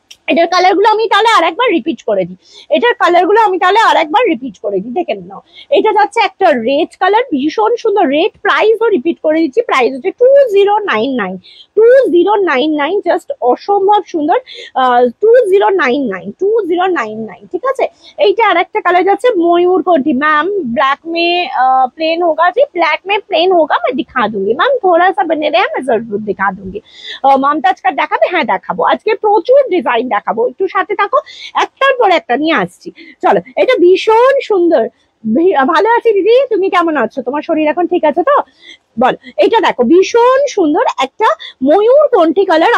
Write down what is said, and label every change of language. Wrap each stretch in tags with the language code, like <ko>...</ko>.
<bn>এটার কালারগুলো আমি তাহলে আরেকবার রিপিট করে দিই, দেখে নাও। এটা যাচ্ছে একটা রেড কালার, ভীষণ সুন্দর রেড, প্রাইসও রিপিট করে দিচ্ছি, প্রাইস হচ্ছে 2099, জাস্ট অসম্ভব সুন্দর, 2099, ঠিক আছে? এইটা আরেকটা কালার যাচ্ছে ময়ূরকণ্ঠী।</bn> <hi>मैम ब्लैक में प्लेन होगा जी, ब्लैक में प्लेन होगा, मैं दिखा दूंगी मैम, थोड़ा सा बने रहे, मैं जरूर दिखा दूंगी।</hi> <bn>মমতাজ কাট দেখাবে? হ্যাঁ দেখাবো, আজকে প্রচুর ডিজাইন দেখাবো, একটু সাথে থাকো, একটার পর একটা নিয়ে আসছি। চলো, এটা ভীষণ সুন্দর, ভালো আছি দিদি, তুমি কেমন আছো? তোমার শরীর এখন ঠিক আছে তো? বল। এটা দেখো ভীষণ সুন্দর একটা ময়ূরকণ্ঠী কালার।</bn>